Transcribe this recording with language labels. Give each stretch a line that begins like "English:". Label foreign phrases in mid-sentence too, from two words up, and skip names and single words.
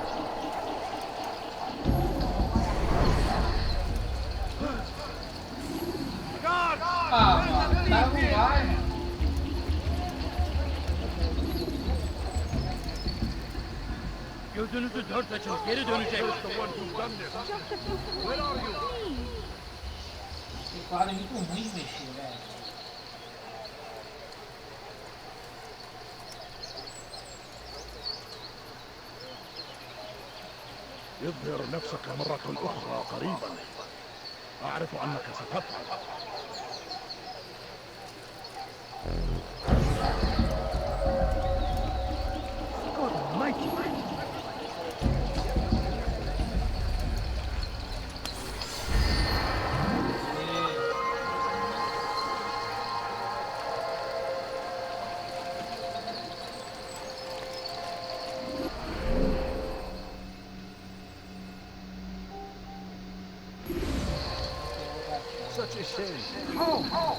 Portuguese: Ah, mano, o cara não vai.
Turkish: Gözünüzü dört açın, geri dönecek.
Portuguese: Esse quadro é muito ruim de mexer, velho.
Arabic: اظهر نفسك مرة أخرى قريبا. أعرف أنك ستفعل.
English: God almighty! Such a shame. Oh!